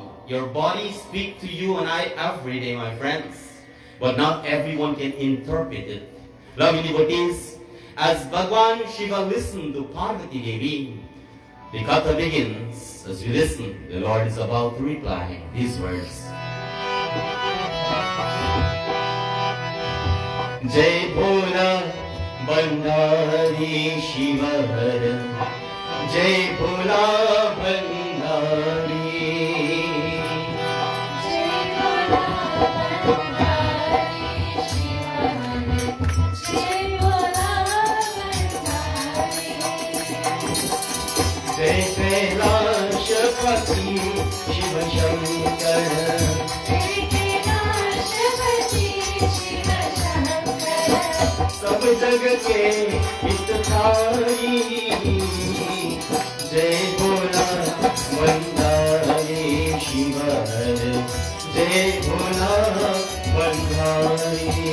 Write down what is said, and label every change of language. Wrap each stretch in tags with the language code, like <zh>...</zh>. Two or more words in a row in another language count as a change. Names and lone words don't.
<en>Your body speaks to you and I every day, my friends. But not everyone can interpret it. Loving devotees, as Bhagwan Shiva listened to Parvati Devi, the katha begins. As you listen, the Lord is about to reply these words.</en> <hi>जय भोला बंधारी शिवहरा, जय भोला बंधारी, जय भोला बंधारी शिवहरा, जय भोला बंधारी, जय कैलाशपति शिव शंकरा, सब जग के हितकारी, जय भोला बंधारी शिवहर, जय भोला बंधारी,</hi>